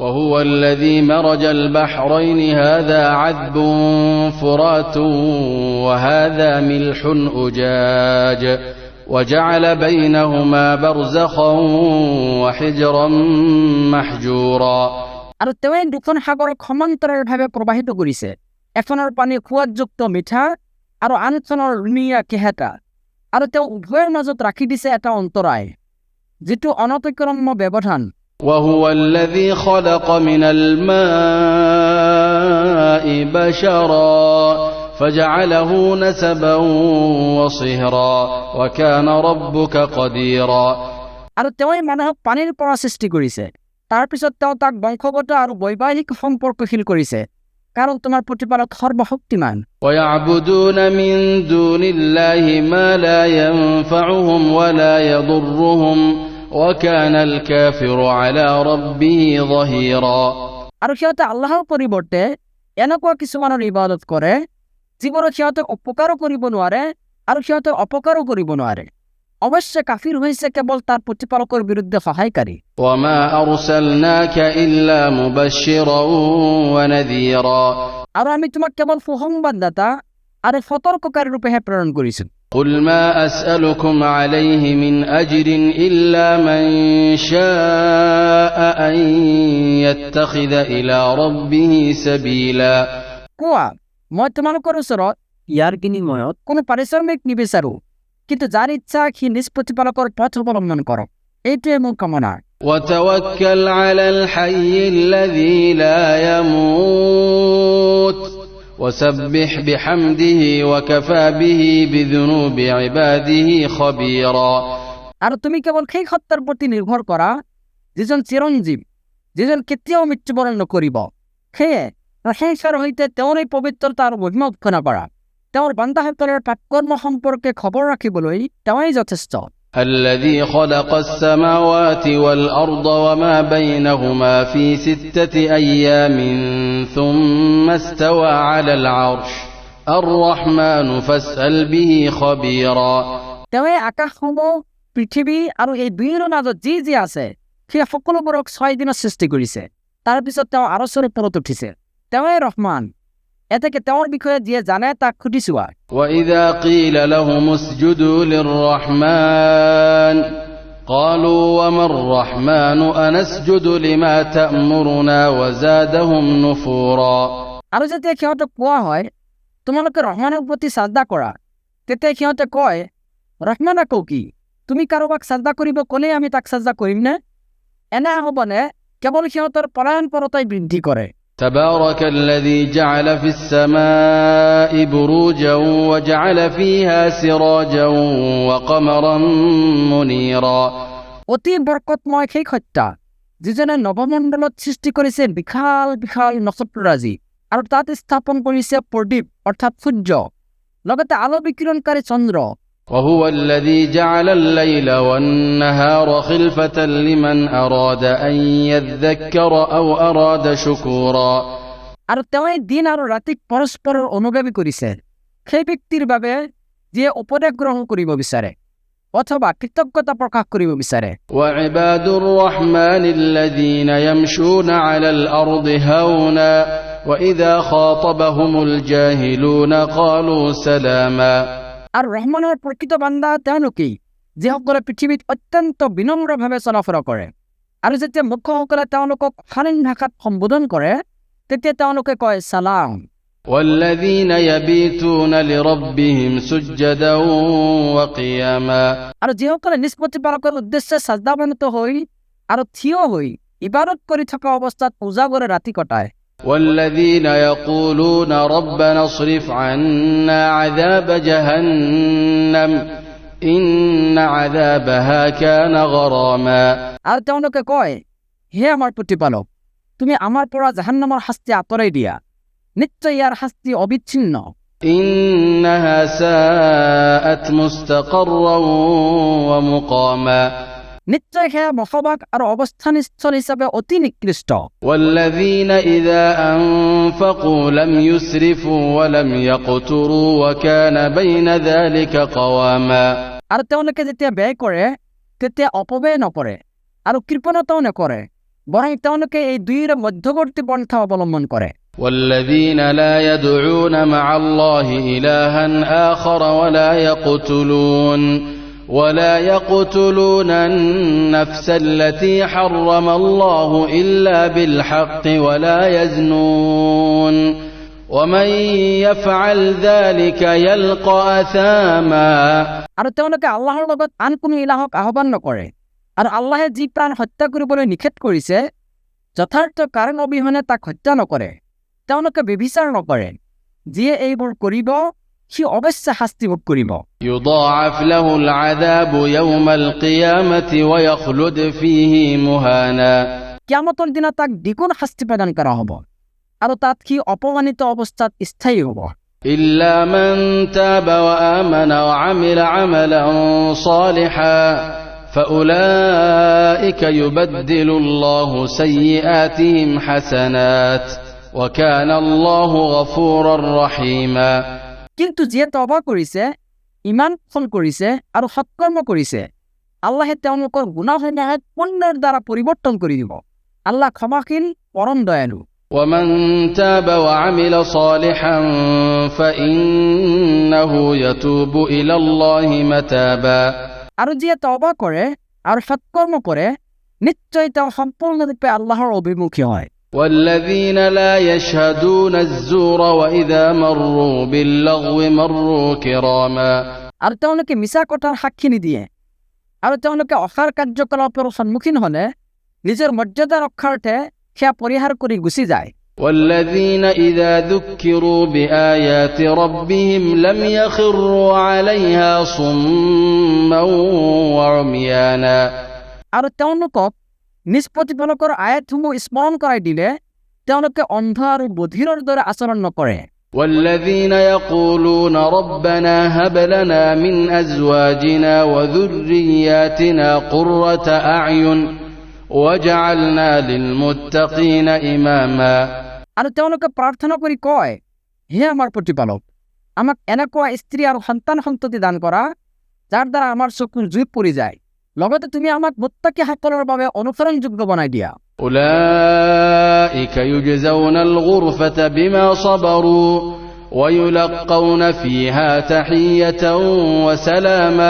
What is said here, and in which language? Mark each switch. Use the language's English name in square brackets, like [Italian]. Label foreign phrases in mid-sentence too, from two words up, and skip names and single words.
[Arabic] وهو الذي مرج البحرين هذا عذب فرات وهذا ملح أجاج وجعل بينهما برزخا وحجرا محجورا। [Assamese] আৰু তেওঁ দুখন সাগৰক সমান্তৰালভাৱে প্ৰবাহিত কৰিছে, এখনৰ পানী সোৱাদযুক্ত মিঠা আৰু আনখনৰ লুণীয়া কেহেতা, আৰু তেওঁ উভয়ৰ মাজত ৰাখি দিছে এটা অন্তৰায়, যিটো অনতিক্ৰম্য ব্যৱধান। [Arabic] وهو الذي خلق من الماء بشرا فجعله نسبا وصهرا وكان ربك قديرا। [Assamese] আৰু তেওঁই মানুহক পানীৰ পৰা সৃষ্টি কৰিছে, তাৰ পিছত তেওঁ তাক বংশগত আৰু বৈবাহিক সম্পৰ্কশীল কৰিছে, কাৰণ তোমাৰ প্ৰতিপালক সৰ্বশক্তিমান। [Arabic] ويعبدون من دون الله ما لا ينفعهم ولا يضرهم وكان الكافر على ربه ظهيرا। [Assamese] আৰু সিহঁতে আল্লাহৰ পৰিৱৰ্তে এনেকুৱা কিছুমানৰ ইবাদত কৰে যিবোৰ সিহঁতক উপকাৰো কৰিব নোৱাৰে আৰু সিহঁতক অপকাৰো কৰিব নোৱাৰে। অৱশ্যে কাফিৰ হৈছে কেৱল তাৰ প্ৰতিপালকৰ বিৰুদ্ধে সহায়কাৰী। [Arabic] وما أرسلناك إلا مبشرا ونذيرا। [Assamese] আৰু আমি তোমাক কেৱল সুসংবাদদাতা আৰু সতৰ্ককাৰী ৰূপেহে প্ৰেৰণ কৰিছোঁ। [Arabic] قل ما أسألكم عليه من أجر إلا من شاء أن يتخذ إلى ربه سبيلا। [Assamese] কোৱা, মই তোমালোকৰ ওচৰত ইয়াৰ বিনিময়ত কোনো পাৰিশ্ৰমিক নিবিচাৰো, কিন্তু যাৰ ইচ্ছা সি নিজ প্ৰতিপালকৰ পথ অৱলম্বন কৰক, এইটোৱে মোৰ কামনা। [Arabic] وتوكل على الحي الذي لا يموت وسبح بحمده وكفى به بذنوب عباده خبيرا। [Assamese] আৰু তুমি কেৱল সেই সত্তাৰ প্ৰতি নিৰ্ভৰ কৰা যিজন চিৰঞ্জীৱ, যিজন কেতিয়াও মৃত্যুবৰণ নকৰিব, সেয়ে সেই সৈতে তেওঁৰ এই পবিত্ৰতা আৰু মহিমা উৎসনা কৰা। তেওঁৰ বান্দাসকলৰ পাপকৰ্ম সম্পৰ্কে খবৰ ৰাখিবলৈ তেওঁই যথেষ্ট। [Arabic] الذي خلق السماوات والأرض وما بينهما في 6 أيام ثم استوى على العرش الرحمن فاسأل به خبيرا। [Assamese] তেওঁই আকাশসমূহ, পৃথিৱী আৰু এই দুয়োৰ মাজত যি যি আছে সেই সকলোবোৰক 6 দিনত সৃষ্টি কৰিছে, তাৰ পিছত তেওঁ আৰশৰ ওপৰত উঠিছে। তেওঁই ৰহমান, এতেকে তেওঁৰ বিষয়ে যিয়ে জানে তাক সুধি চোৱা। [Arabic] وإذا قيل لهم اسجدوا للرحمن قالوا وما الرحمن أنسجد لما تأمرنا وزادهم نفورا। [Assamese] আৰু যেতিয়া সিহঁতক কোৱা হয় তোমালোকে ৰহমানৰ প্ৰতি সাজদা কৰা, তেতিয়া সিহঁতে কয় ৰহমান আকৌ কি? তুমি কাৰোবাক সাজদা কৰিব ক'লে আমি তাক সাজদা কৰিম নে? এনে হ'বনে কেৱল সিহঁতৰ পৰায়ণপৰতাই বৃদ্ধি কৰে। [Arabic] تبارك الذي جعل في السماء بروجا وجعل فيها سراجا وقمرا منيرا। [Assamese] অতি বৰকতময় সেই সত্তা যিজনে নৱমণ্ডলত সৃষ্টি কৰিছে বিশাল বিশাল নক্ষত্ৰৰাজি আৰু তাত স্থাপন কৰিছে প্ৰদীপ অৰ্থাৎ সূৰ্য, লগতে আলো বিকিৰণকাৰী চন্দ্ৰ। [Arabic] وهو الذي جعل الليل والنهار خلفة لمن أراد أن يذكر أو أراد شكورا। [Assamese] আৰু তেওঁই দিন আৰু ৰাতিক পৰস্পৰৰ অনুগামী কৰিছে সেই ব্যক্তিৰ বাবে যিয়ে উপদেশ গ্ৰহণ কৰিব বিচাৰে অথবা কৃতজ্ঞতা প্ৰকাশ কৰিব বিচাৰে। [Arabic] وعباد الرحمن الذين يمشون على الأرض هونا وإذا خاطبهم الجاهلون قالوا سلاما। [Assamese] আৰু ৰহমানৰ প্ৰকৃত বান্দা তেওঁলোকেই যিসকলে পৃথিৱীত অত্যন্ত বিনম্ৰভাৱে চলাফৰা কৰে, আৰু যেতিয়া মুখ্যসকলে তেওঁলোকক শালীন ভাষাত সম্বোধন কৰে তেতিয়া তেওঁলোকে কয় সালাম। [Arabic] والذين يبيتون لربهم سجدا وقياما। [Assamese] আৰু যিসকলে নিজ প্ৰতিপালকৰ উদ্দেশ্যে সাজদাৱনত হৈ আৰু থিয় হৈ ইবাদত কৰি থকা অৱস্থাত উজাগৰে ৰাতি কটায়। [Arabic] والذين يقولون ربنا اصرف عنا عذاب جهنم إن عذابها كان غراما। [Assamese] আৰু তেওঁলোকে কয় হে আমাৰ প্ৰতিপালক, তুমি আমাৰ পৰা জাহান্নামৰ শাস্তি আঁতৰাই দিয়া, নিশ্চয় ইয়াৰ শাস্তি অবিচ্ছিন্ন। [Arabic] إنها ساءت مستقرا ومقاما। [Assamese] নিশ্চয় সেয়া বসবাস আৰু অৱস্থানস্থল হিচাপে অতি নিকৃষ্ট। [Arabic] والذين إذا أنفقوا لم يسرفوا ولم يقتروا وكان بين ذلك قواما। [Assamese] আৰু তেওঁলোকে যেতিয়া ব্যয় কৰে তেতিয়া অপব্যয় নকৰে আৰু কৃপণতাও নকৰে, বৰং তেওঁলোকে এই দুইৰ মধ্যৱৰ্তী পন্থা অৱলম্বন কৰে। [Arabic] والذين لا يدعون مع الله إلها آخر ولا يقتلون النفس التي حرم الله إلا بالحق ولا يزنون ومن يفعل ذلك يلقى أثاما। [Assamese] আৰু তেওঁলোকে আল্লাহৰ লগত আন কোনো ইলাহক আহ্বান নকৰে, আৰু আল্লাহে যি প্ৰাণ হত্যা কৰিবলৈ নিষেধ কৰিছে যথাৰ্থ কাৰণ অবিহনে তাক হত্যা নকৰে। তেওঁলোকে ব্যভিচাৰ নকৰে। যিয়ে এইবোৰ কৰিব সি অৱশ্যে শাস্তি ভোগ কৰিব। [Arabic] يضاعف له العذاب يوم القيامة ويخلد فيه مهانا। [Assamese] কিয়ামতৰ দিনা তাক দ্বিগুণ শাস্তি প্ৰদান কৰা হ'ব, আৰু তাত সি অপমানিত অৱস্থাত স্থায়ী হ'ব। [Arabic] إلا من تاب وآمن وعمل عملا صالحا فأولئك يبدل الله سيئاتهم حسنات وكان الله غفورا رحيما। [Assamese] কিন্তু যিয়ে তওবা কৰিছে, ইমান পোষণ কৰিছে আৰু সৎকৰ্ম কৰিছে, আল্লাহে তেওঁলোকৰ গুনাহসমূহ পুণ্যৰ দ্বাৰা পৰিৱৰ্তন কৰি দিব। আল্লাহ ক্ষমাশীল, পৰম দয়ালু। [Arabic] ومن تاب وعمل صالحا فإنه يتوب إلى الله متابا। [Assamese] আৰু যিয়ে তওবা কৰে আৰু সৎকৰ্ম কৰে, নিশ্চয় তেওঁ সম্পূৰ্ণৰূপে আল্লাহৰ অভিমুখী হয়। [Arabic] والذين لا يشهدون الزور وإذا مروا باللغو مروا كراما। [Assamese] আৰু তেওঁলোকে মিছা কথাৰ সাক্ষী নিদিয়ে, আৰু তেওঁলোকে অসাৰ কাৰ্যকলাপৰ সন্মুখীন হলে নিজৰ মৰ্যাদা ৰক্ষাৰ্থে সেয়া পৰিহাৰ কৰি গুচি যায়। [Arabic] والذين إذا ذكروا بآيات ربهم لم يخروا عليها صما وعميانا। [Assamese] আৰু তেওঁলোকক নিজ প্ৰতিপালকৰ আয়াতসমূহ স্মৰণ কৰাই দিলে তেওঁলোকে অন্ধ আৰু বধিৰৰ দৰে আচৰণ নকৰে। [Arabic] والذين يقولون ربنا هب لنا من أزواجنا وذرياتنا قرة أعين وجعلنا للمتقين إماما। [Assamese] আৰু তেওঁলোকে প্ৰাৰ্থনা কৰি কয়, হে আমাৰ প্ৰতিপালক, আমাক এনেকুৱা স্ত্ৰী আৰু সন্তান সন্ততি দান কৰা যাৰ দ্বাৰা আমাৰ চকুৰ জুই পৰি যায়, লগতে তুমি আমাক মুত্তাকিসকলৰ বাবে অনুসৰণযোগ্য বনাই দিয়া। [Arabic] أولئك يجزون الغرفة بما صبروا ويلقون فيها تحية وسلاما।